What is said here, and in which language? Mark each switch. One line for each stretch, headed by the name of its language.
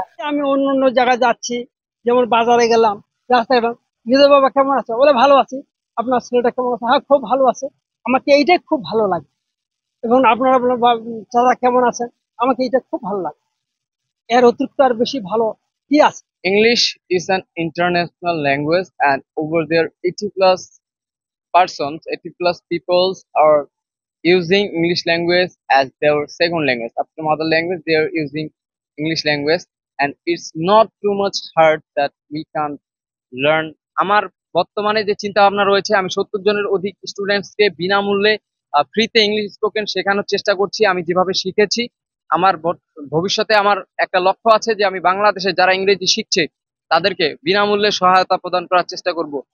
Bangla: আমি অন্য অন্য জায়গায় যাচ্ছি, যেমন বাজারে গেলাম, রাস্তায় গেলাম, নিজের বাবা কেমন আছে বলে ভালো আছি, আপনার ছেলেটা কেমন আছে, হ্যাঁ খুব ভালো আছে, আমাকে এইটাই খুব ভালো লাগে। এবং আপনারা চাচা কেমন আছেন, আমাকে এইটা খুব ভালো লাগে। এর অতিরিক্ত আর বেশি ভালো কি আছে?
English: English is an international language and over there 80 plus persons, 80 plus peoples are using English language as their second language. After mother language, they are using English language, and it's not too much hard that we can learn.
Bangla: আমার বর্তমানে যে চিন্তা ভাবনা রয়েছে, আমি 70 জনের অধিক স্টুডেন্টসকে বিনামূল্যে ফ্রিতে ইংলিশ স্পোকেন শেখানোর চেষ্টা করছি। আমি যেভাবে শিখেছি, আমার ভবিষ্যতে আমার একটা লক্ষ্য আছে যে আমি বাংলাদেশে যারা ইংরেজি শিখছে তাদেরকে বিনামূল্যে সহায়তা প্রদান করার চেষ্টা করব।